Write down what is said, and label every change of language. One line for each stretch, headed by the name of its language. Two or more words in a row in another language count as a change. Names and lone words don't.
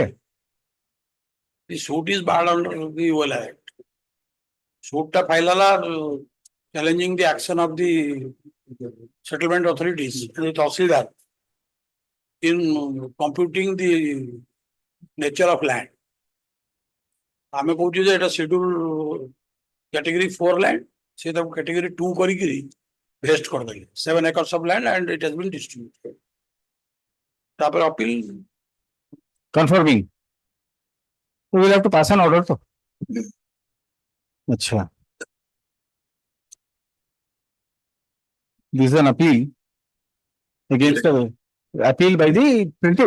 English: the suit is barred under the UL Act. Suit ta file challenging the action of the settlement authorities and the Tahsildar in computing the nature of land.
Odia: ଆମେ କହୁଛୁ ଯେ ଏଟା
English: schedule category 4 land
Odia: ସେ ତାକୁ
English: category 2 କରିକିରି vest କରିଦେଲେ 7 acres of land and it has been distributed.
Odia: ତାପରେ appeal
English: Confirming. We will have to pass an order to. Acha. This is an appeal against the appeal by the plaintiff.